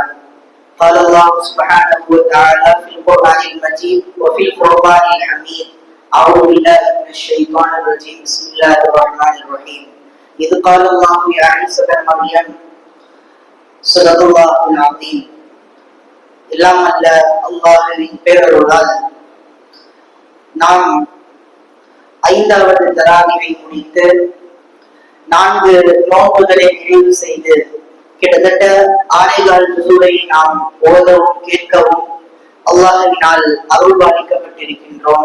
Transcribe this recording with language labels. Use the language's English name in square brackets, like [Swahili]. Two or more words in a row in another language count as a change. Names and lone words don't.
[Arabic] قال الله سبحانه وتعالى في القرآن المجيد وفي القرآن الحميد: أعوذ بالله من الشيطان الرجيم. بسم الله الرحمن الرحيم. إذ قال الله يا عيسى ابن مريم صدق الله العظيم. [Tamil] எல்லாம் அல்ல அல்லாஹ்வின் பேரருளால் நாம் 5வது தராவியை முடித்து 4 நோன்புகளை நிறைவு செய்து கிட்டத்தட்ட 6 சூரை நாம் ஓதவும் கேட்கவும் அல்லாஹ்வினால் அருள்பாலிக்கப்பட்டிருக்கின்றோம்.